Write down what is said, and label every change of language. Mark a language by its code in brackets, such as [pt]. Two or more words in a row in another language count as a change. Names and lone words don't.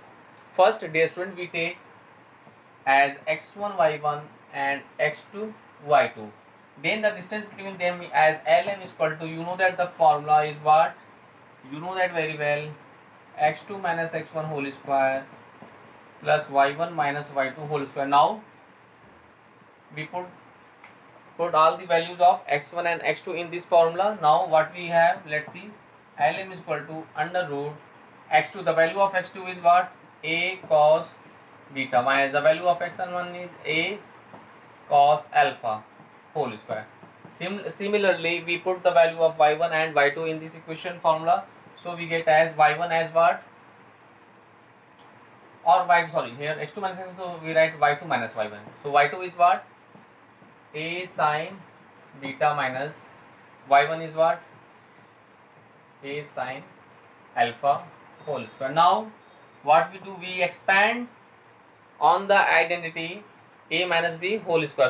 [en] First, dear student, we take as x1 y1 and x2 y2. Then the distance between them as Lm is equal to, you know that the formula is what? You know that very well, x2 minus x1 whole square plus y1 minus y2 whole square. Now we put all the values of x1 and x2 in this formula. Now what we have, let's see, Lm is equal to under root x2, the value of x2 is what? A cos beta, minus the value of x1 is A cos alpha whole square. Similarly, we put the value of y1 and y2 in this equation formula. So we get as y1 as what? Or y, sorry, here x2 minus x2, so we write y2 minus y1. So y2 is what? A sin beta minus y1 is what? A sin alpha whole square. Now what we do, we expand on the identity A minus B whole square.